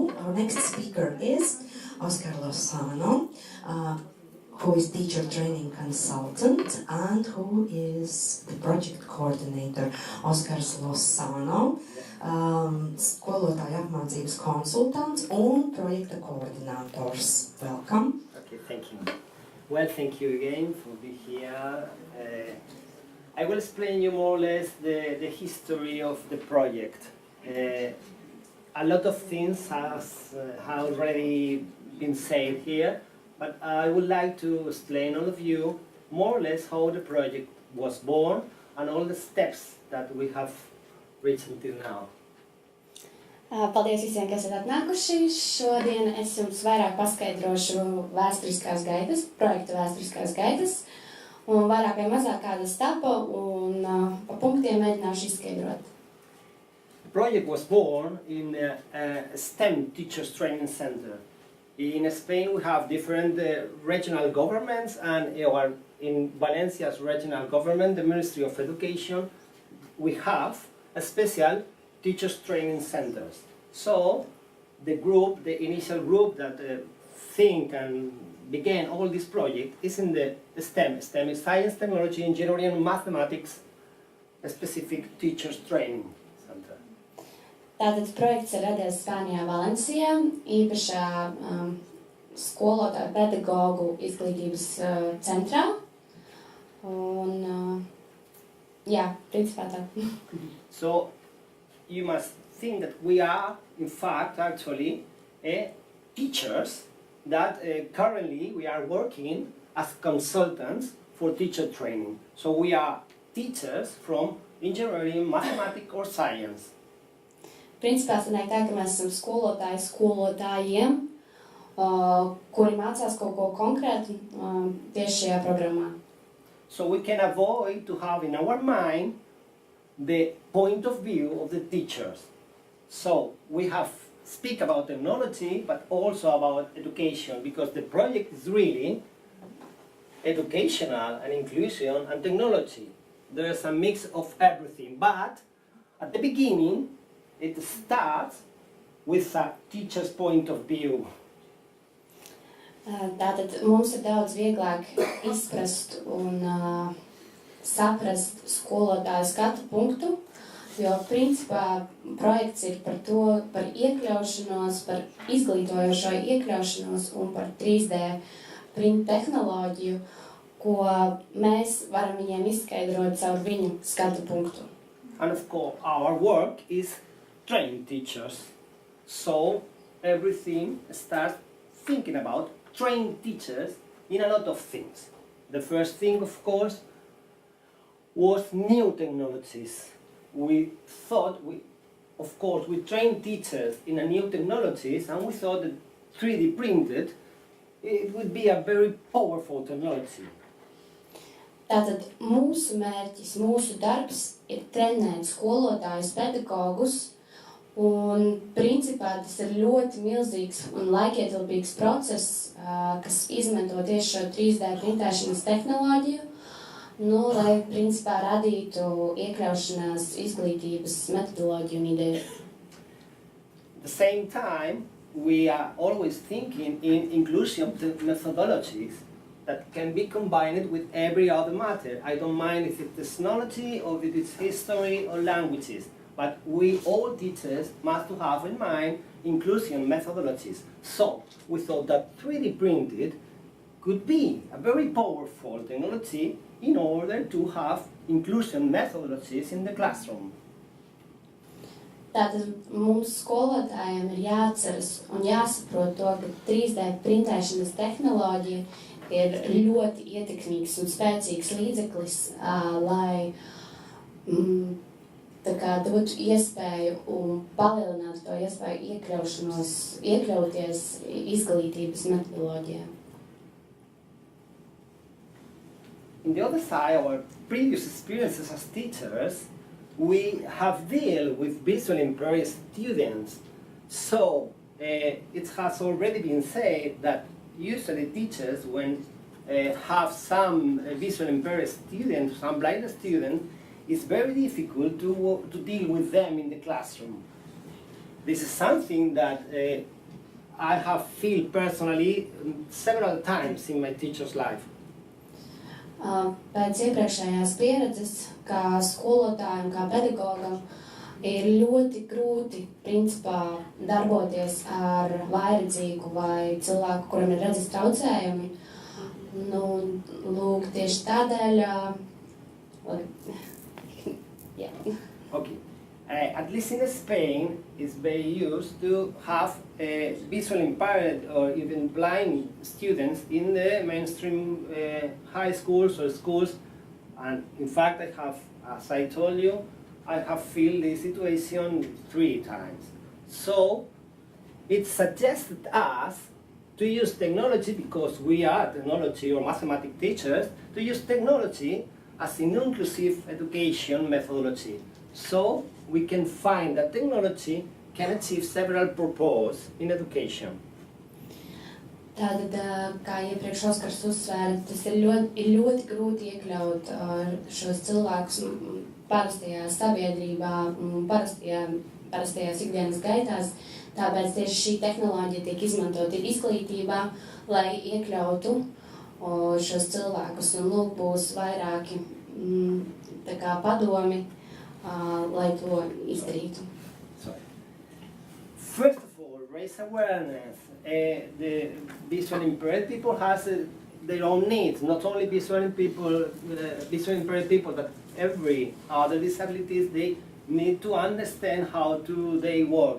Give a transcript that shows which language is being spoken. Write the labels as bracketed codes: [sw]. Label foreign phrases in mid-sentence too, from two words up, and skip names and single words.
[en] our next speaker is Oscar Lozano, who is teacher training consultant and who is the project coordinator. [lv] Oskars Lozano, skolotāja apmācības konsultants un projekta koordinators. [en] Welcome. Okay, thank you. Well, thank you again for being here. I will explain you more or less the history of the project. A lot of things have already been said here, but I would like to explain all of you more or less how the project was born and all the steps that we have reached until now. [lv] Paldies visiem, kas esat atnākuši. Šodien es jums vairāk paskaidrošu vēsturiskās gaitas, projekta vēsturiskās gaitas, un vairāk vai mazāk kāda etapa, un pa punktiem mēģināšu izskaidrot. [en] The project was born in a STEM Teachers Training Center. In Spain we have different regional governments, and in Valencia's regional government, the Ministry of Education, we have a special teachers training centers. So the initial group that think and began all this project is in the STEM. STEM is science, technology, engineering, and mathematics, a specific teachers training center. [lv] Tātad projekts ir radies Spānijā, Valencijā, īpašā skolotāju pedagogu izglītības centrā. Un, jā, principā tā. [en] So you must think that we are, in fact, actually, teachers that currently we are working as consultants for teacher training. So we are teachers from engineering, mathematics or science. [lv] Principā sanāk tā, ka mēs esam skolotāji skolotājiem, kuri mācās kaut ko konkrētu tieši šajā programmā. [en] So we can avoid to have in our mind the point of view of the teachers. So we have speak about technology, but also about education, because the project is really educational and inclusion and technology. There's a mix of everything, but at the beginning it starts with a teacher's point of view. [lv] Tātad mums ir daudz vieglāk izprast un saprast skolotāju skatu punktu, jo principā projekts ir par to, par iekļaušanos, par izglītojošo iekļaušanos un par 3D print tehnoloģiju, ko mēs varam viņiem izskaidrot caur viņu skatu punktu. [en] And of course our work is train teachers. So everything starts thinking about train teachers in a lot of things. The first thing, of course, was new technologies. We thought, we trained teachers in a new technologies, and we thought that 3D printed, it would be a very powerful technology. [lv] Tātad mūsu mērķis, mūsu darbs ir trenēt skolotājus, pedagogus, un principā tas ir ļoti milzīgs un laikietilpīgs process, kas izmanto tieši šo 3D printēšanas tehnoloģiju, lai principā radītu iekļaušanās izglītības metodoloģiju un ideju. [en] At the same time, we are always thinking in inclusion methodologies that can be combined with every other matter. I don't mind if it's technology or if it's history or languages, but we all teachers must have in mind inclusion methodologies. So we thought that 3D printed could be a very powerful technology in order to have inclusion methodologies in the classroom. [lv] Tātad mums skolotājiem ir jāatceras un jāsaprot to, ka 3D printēšanas tehnoloģija ir ļoti ietekmīgs un spēcīgs līdzeklis, lai dotu iespēju un palielinātu to iespēju iekļauties izglītības metodoloģijā. [en] On the other side, our previous experiences as teachers, we have dealt with visually impaired students. So it has already been said that usually teachers, when have some visually impaired students, some blind students, it's very difficult to deal with them in the classroom. This is something that I have felt personally several times in my teacher's life. [lv] Pēc iepriekšējās pieredzes, kā skolotājiem, kā pedagogam, ir ļoti grūti, principā, darboties ar vājredzīgu vai cilvēku, kuram ir redzes traucējumi. Nu, lūk, tieši tādēļ... [en] yeah. Okay. At least in Spain, it's very used to have visually impaired or even blind students in the mainstream high schools or schools. And in fact, I have, as I told you, I have felt this situation 3 times. So it suggested us to use technology, because we are technology or mathematics teachers, to use technology as an inclusive education methodology. So we can find that technology can achieve several purposes in education. [lv] Tātad, kā iepriekš Oskars uzsvēra, tas ir ļoti grūti iekļaut šos cilvēkus parastajā sabiedrībā, parastajās ikdienas gaitās. Tāpēc tieši šī tehnoloģija tiek izmantota izglītībā, lai iekļautu šos cilvēkus. Un lūk, būs vairāki tā kā padomi, lai to izdarītu. [en] First of all, raise awareness. The visually impaired people has their own needs. Not only visually impaired people, but every other disabilities, they need to understand how they work.